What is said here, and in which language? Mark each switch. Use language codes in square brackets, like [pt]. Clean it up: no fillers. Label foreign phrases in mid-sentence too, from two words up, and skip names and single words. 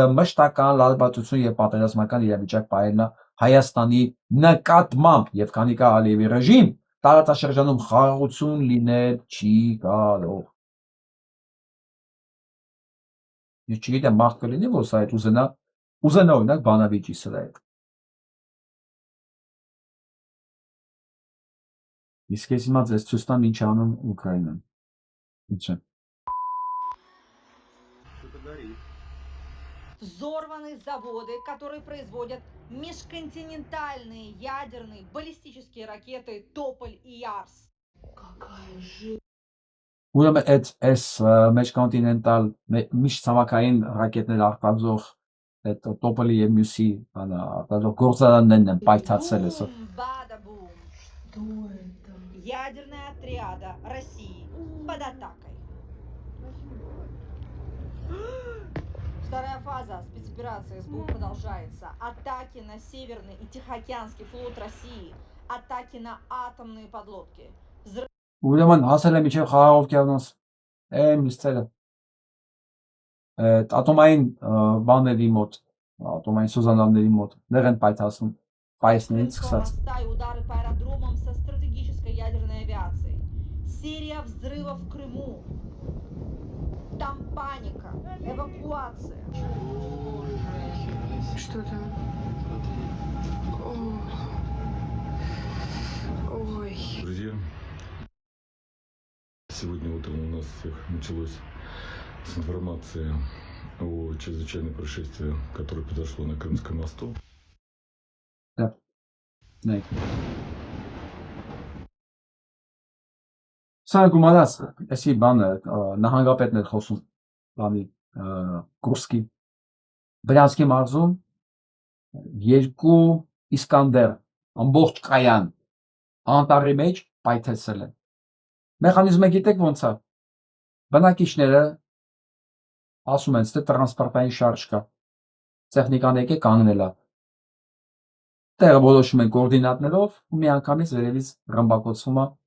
[hy] մշտական լարվածություն եւ պատերազմական իրավիճակ պահելն է Հայաստանի նկատմամբ եւ քանի կա Ալիևի ռեժիմ, տարածաշրջանում խաղաղություն լինել չի կարող։ Ես չգիտեմ, մարդ կլինի, որ սա այդ ուզենա Ուզենա օրինակ բանավիճի սրա հետ։ Իսկ ես հիմա ձեզ ցույց տամ ինչ անում Ուկրաինան։ Ինչ է։ [ru] Взорваны заводы, которые производят межконтинентальные ядерные баллистические ракеты «Тополь» и «Ярс». [hy] Ուրեմն այս մեջկոնտինենտալ միշտ ցամաքային ռակետներ արտադրող այդ Տոպոլի եւ մյուսի արտադրող գործարաններն են պայթացել էսը։ Бум-бада-бум. [ru] Ядерная отряда России под атакой. Вторая фаза спецоперации СБУ продолжается. Атаки на Северный и Тихоокеанский флот России. Атаки на атомные подлодки. [hy] Ուրեմն հասել է միջև Խաղաղ օվկիանոս։ Միսցերը։ Ատոմային բաների մոտ, ատոմային սուզանավների մոտ, դեռ են պայթացնում, պայսներից սկսած։ [ru] Удары по аэродромам со стратегической ядерной авиацией. Серия взрывов в Крыму. Там паника, эвакуация. Что там? Ой. Друзья, сегодня утром у нас всех началось с информации о чрезвычайном происшествии, которое произошло на Крымском мосту. Да. [hy] Սա գումարած, էսի բանը նահանգապետն էր խոսում բանի Կուրսկի Բրյանսկի մարզում երկու Իսկանդեր ամբողջ կայան անտառի մեջ պայթեցել են։ Մեխանիզմը գիտեք ոնց է։ Բնակիչները ասում են, թե տրանսպորտային շարժ կա։ Տեխնիկան եկե կանգնել է։ Տեղը որոշում են կոորդինատներով ու միանգամից վերևից ռմբակոծվում է